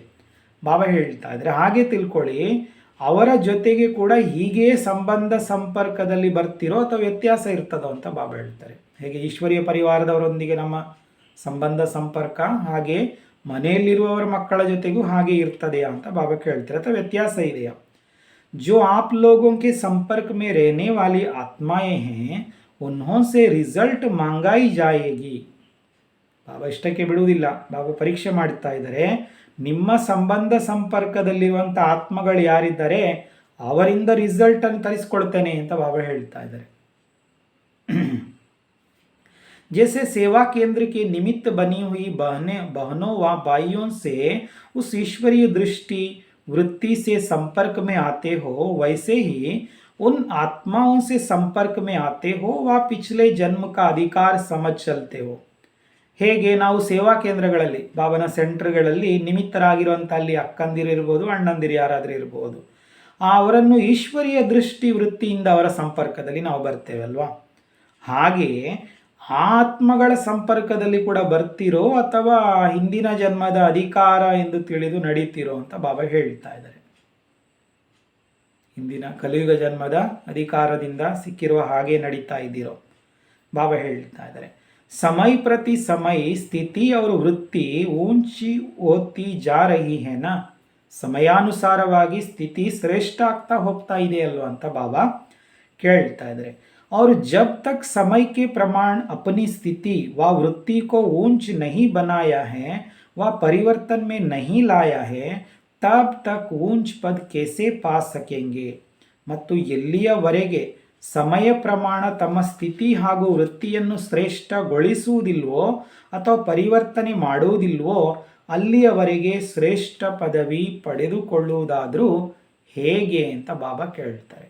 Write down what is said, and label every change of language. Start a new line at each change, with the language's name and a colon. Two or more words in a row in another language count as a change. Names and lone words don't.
Kannada: ಬಾಬಾ ಹೇಳ್ತಾ ಇದ್ದಾರೆ ಹಾಗೆ ತಿಳ್ಕೊಳ್ಳಿ, ಅವರ ಜೊತೆಗೆ ಕೂಡ ಹೀಗೆ ಸಂಬಂಧ ಸಂಪರ್ಕದಲ್ಲಿ ಬರ್ತಿರೋ ಅಥವಾ ವ್ಯತ್ಯಾಸ ಇರ್ತದೋ ಅಂತ ಬಾಬಾ ಹೇಳ್ತಾರೆ. ಹೇಗೆ ಈಶ್ವರೀಯ ಪರಿವಾರದವರೊಂದಿಗೆ ನಮ್ಮ ಸಂಬಂಧ ಸಂಪರ್ಕ, ಹಾಗೆ ಮನೆಯಲ್ಲಿರುವವರ ಮಕ್ಕಳ ಜೊತೆಗೂ ಹಾಗೆ ಇರ್ತದೆಯಾ ಅಂತ ಬಾಬಾ ಕೇಳ್ತಾರೆ, ಅಥವಾ ವ್ಯತ್ಯಾಸ ಇದೆಯಾ?
Hindi: जो आप लोगों के संपर्क में रहने वाली आत्माएं हैं उन्हों से रिजल्ट मांगाई जाएगी.
Kannada: ಬಾಬಾ ಇಷ್ಟಕ್ಕೆ ಬಿಡುವುದಿಲ್ಲ, ಬಾಬಾ ಪರೀಕ್ಷೆ ಮಾಡ್ತಾ ಇದ್ದಾರೆ. ನಿಮ್ಮ ಸಂಬಂಧ ಸಂಪರ್ಕದಲ್ಲಿರುವಂಥ ಆತ್ಮಗಳು ಯಾರಿದ್ದಾರೆ ಅವರಿಂದ ರಿಸಲ್ಟನ್ನು ತರಿಸ್ಕೊಳ್ತೇನೆ ಅಂತ ಬಾಬಾ ಹೇಳ್ತಾ ಇದ್ದಾರೆ.
Hindi: जैसे सेवा केंद्र के निमित्त बनी हुई बहनों व भाइयों से उस ईश्वरीय दृष्टि वृत्ति से संपर्क में आते हो, वैसे ही उन आत्माओं से संपर्क में आते हो व पिछले जन्म का अधिकार समझ चलते हो.
Kannada: ಹೇಗೆ ನಾವು ಸೇವಾ ಕೇಂದ್ರಗಳಲ್ಲಿ, ಬಾಬನ ಸೆಂಟರ್ಗಳಲ್ಲಿ ನಿಮಿತ್ತರಾಗಿರುವಂಥ ಅಲ್ಲಿ ಅಕ್ಕಂದಿರು ಇರ್ಬೋದು, ಅಣ್ಣಂದಿರು ಯಾರಾದರೂ ಇರ್ಬೋದು, ಅವರನ್ನು ಈಶ್ವರೀಯ ದೃಷ್ಟಿ ವೃತ್ತಿಯಿಂದ ಅವರ ಸಂಪರ್ಕದಲ್ಲಿ ನಾವು ಬರ್ತೇವೆ ಅಲ್ವಾ? ಹಾಗೆ ಆತ್ಮಗಳ ಸಂಪರ್ಕದಲ್ಲಿ ಕೂಡ ಬರ್ತಿರೋ ಅಥವಾ ಹಿಂದಿನ ಜನ್ಮದ ಅಧಿಕಾರ ಎಂದು ತಿಳಿದು ನಡೀತಿರೋ ಅಂತ ಬಾಬಾ ಹೇಳ್ತಾ ಇದ್ದಾರೆ. ಹಿಂದಿನ ಕಲಿಯುಗ ಜನ್ಮದ ಅಧಿಕಾರದಿಂದ ಸಿಕ್ಕಿರುವ ಹಾಗೆ ನಡೀತಾ ಇದ್ದೀರೋ ಬಾಬಾ ಹೇಳ್ತಾ ಇದ್ದಾರೆ.
Hindi: समय प्रति समय स्थिति और ವೃತ್ತಿ ऊंची होती जा रही है ना.
Kannada: ಸಮಯಾನುಸಾರವಾಗಿ ಸ್ಥಿತಿ ಶ್ರೇಷ್ಠ ಆಗ್ತಾ ಹೋಗ್ತಾ ಇದೆ ಅಲ್ವಾ ಅಂತ ಬಾಬಾ ಕೇಳ್ತಾ ಇದ್ದಾರೆ.
Hindi: और जब तक समय के प्रमाण अपनी स्थिति व वृत्ति को ऊंच नहीं बनाया है व परिवर्तन में नहीं लाया है, तब तक ऊंच पद कैसे पा सकेंगे.
Kannada: ಮತ್ತು ಎಲ್ಲಿಯವರೆಗೆ ಸಮಯ ಪ್ರಮಾಣ ತಮ್ಮ ಸ್ಥಿತಿ ಹಾಗೂ ವೃತ್ತಿಯನ್ನು ಶ್ರೇಷ್ಠಗೊಳಿಸುವುದಿಲ್ವೋ ಅಥವಾ ಪರಿವರ್ತನೆ ಮಾಡುವುದಿಲ್ವೋ ಅಲ್ಲಿಯವರೆಗೆ ಶ್ರೇಷ್ಠ ಪದವಿ ಪಡೆದುಕೊಳ್ಳುವುದಾದರೂ ಹೇಗೆ ಅಂತ ಬಾಬಾ ಕೇಳ್ತಾರೆ.